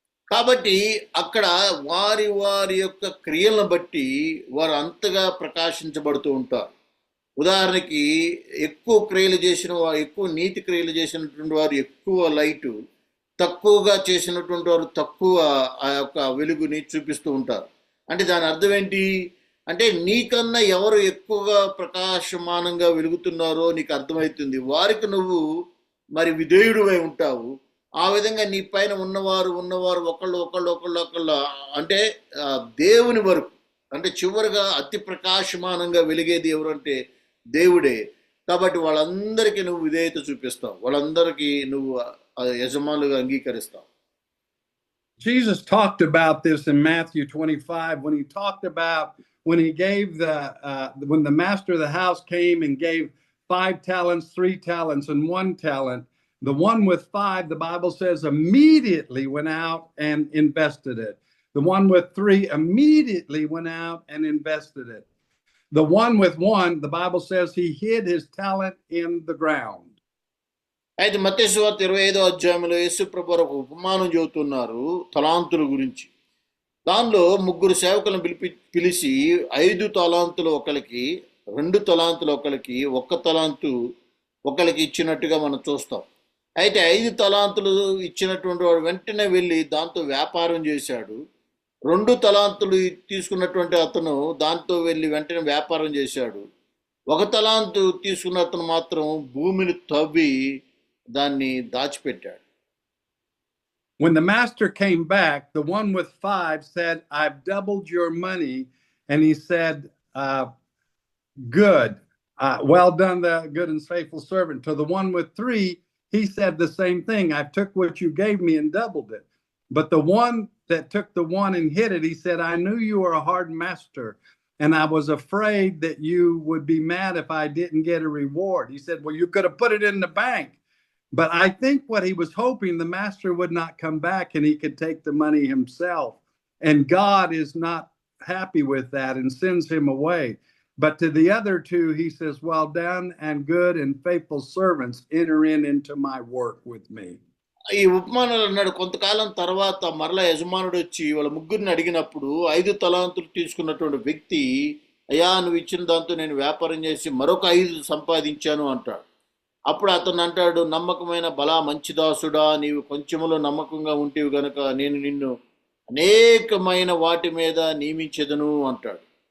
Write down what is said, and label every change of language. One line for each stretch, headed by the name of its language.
Telugu: కాబట్టి అక్కడ వారి వారి యొక్క క్రియలను బట్టి వారు అంతగా ప్రకాశించబడుతూ ఉంటారు. ఉదాహరణకి ఎక్కువ క్రియలు చేసిన వారు, ఎక్కువ నీతి క్రియలు చేసినటువంటి వారు ఎక్కువ లైటు, తక్కువగా చేసినటువంటి వారు తక్కువ ఆ యొక్క వెలుగుని చూపిస్తూ ఉంటారు. అంటే దాని అర్థం ఏంటి అంటే, నీకన్నా ఎవరు ఎక్కువగా ప్రకాశమానంగా వెలుగుతున్నారో నీకు అర్థమవుతుంది, వారికి నువ్వు మరి విధేయుడివై ఉంటావు. ఆ విధంగా నీ పైన ఉన్నవారు ఒకళ్ళు అంటే దేవుని వరకు, అంటే చివరిగా అతి ప్రకాశమానంగా వెలిగేది ఎవరు అంటే దేవుడే. కాబట్టి వాళ్ళందరికీ నువ్వు విధేయత చూపిస్తావు, వాళ్ళందరికీ నువ్వు యజమానులుగా అంగీకరిస్తావు.
English: Jesus talked about this in Matthew 25 when he talked about when he gave when the master of the house came and gave 5 talents, 3 talents, and 1 talent. The one with 5, the Bible says, immediately went out and invested it. The one with 3 immediately went out and invested it. The one with 1, the Bible says he hid his talent in the ground.
Telugu: అయితే మత్తయి సువార్త 25వ అధ్యాయంలో యేసు ప్రభువు ఒక ఉపమానం చెబుతున్నారు తలాంతుల గురించి. దానిలో 3 సేవకులను పిలిచి 5 తలాంతులు ఒకరికి, 2 తలాంతులు ఒకరికి, 1 తలాంతు ఒకరికి ఇచ్చినట్టుగా మనం చూస్తాం. అయితే 5 తలాంతులు ఇచ్చినటువంటి వాడు వెంటనే వెళ్ళి దాంతో వ్యాపారం చేశాడు. 2 తలాంతులు తీసుకున్నటువంటి అతను దాంతో వెళ్ళి వెంటనే వ్యాపారం చేశాడు. 1 తలాంతు తీసుకున్న అతను మాత్రం భూమిని తవ్వి దాన్ని దాచిపెట్టాడు.
English: When the master came back, the one with 5 said, "I've doubled your money." And he said, "Good. Well done, the good and faithful servant." To the one with 3, he said the same thing. "I took what you gave me and doubled it." But the one that took the one and hid it, he said, "I knew you were a hard master, and I was afraid that you would be mad if I didn't get a reward." He said, "Well, you could have put it in the bank." But I think what he was hoping, the master would not come back and he could take the money himself. And God is not happy with that and sends him away. But to the other 2, he says, "Well done, and good and faithful servants, enter into my work with me."
Telugu: ఈ ఉపమానాలు అన్నాడు. కొంతకాలం తర్వాత మరలా యజమానుడు వచ్చి వాళ్ళ ముగ్గురిని అడిగినప్పుడు 5 తలాంతులు తీసుకున్నటువంటి వ్యక్తి, అయ్యా నువ్వు ఇచ్చిన దాంతో నేను వ్యాపారం చేసి మరొక 5 సంపాదించాను అంటాడు. అప్పుడు అతను అంటాడు, నమ్మకమైన బలా మంచి దాసుడా, నీవు కొంచెములో నమ్మకంగా ఉంటేవి గనుక నేను నిన్ను అనేకమైన వాటి మీద నియమించెదను అంటాడు.